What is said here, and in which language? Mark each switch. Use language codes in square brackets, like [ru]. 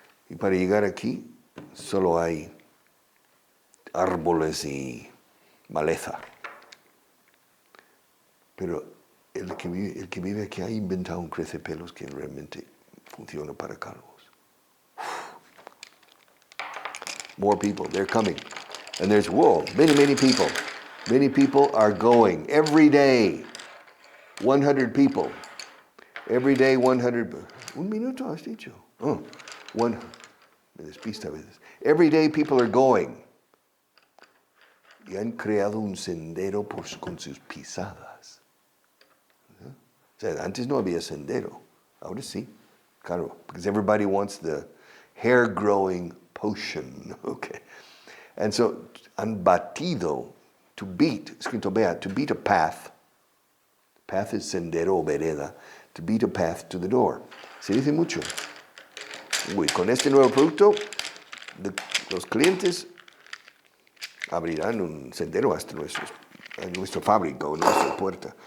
[es] Y para llegar aquí, solo hay árboles y maleza. Pero el que vive aquí ha inventado un crecepelos que realmente funciona para calvos. [en] More people, they're coming. And there's, many, many people. Many people are going every day. 100 people. Every day 100. [es] Un minuto has dicho. Me despista a veces. [en] Every day people are going. [es] Y han creado un sendero con sus pisadas. O sea, antes no había sendero. Ahora sí. Claro, [en] because everybody wants the hair growing potion. Okay. And so, [es] han batido, [en] to beat, [es] escrito vea, [en] to beat a path. Path is [es] sendero o vereda. [en] To beat a path to the door. [es] Se dice mucho. Uy, con este nuevo producto, los clientes abrirán un sendero hasta nuestra fábrica o nuestra puerta.